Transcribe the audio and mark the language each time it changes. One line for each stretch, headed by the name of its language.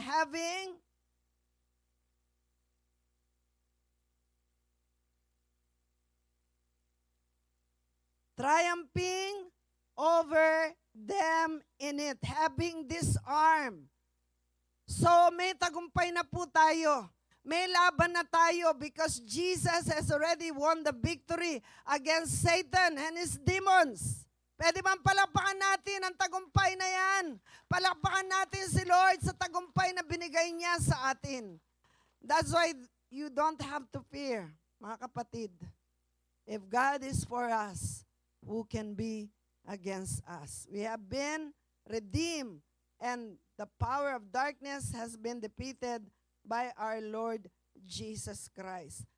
English: Having triumphing over them in it, having disarmed. So
Filipino: may tagumpay na po tayo. May laban na tayo
English: because Jesus has already won the victory against Satan and his demons.
Filipino: Pwede bang palakpakan natin ang tagumpay na yan? Palakpakan natin si Lord sa tagumpay na binigay niya sa atin.
English: That's why you don't have to fear,
Filipino: mga kapatid.
English: If God is for us, who can be against us? We have been redeemed, and the power of darkness has been defeated by our Lord Jesus Christ.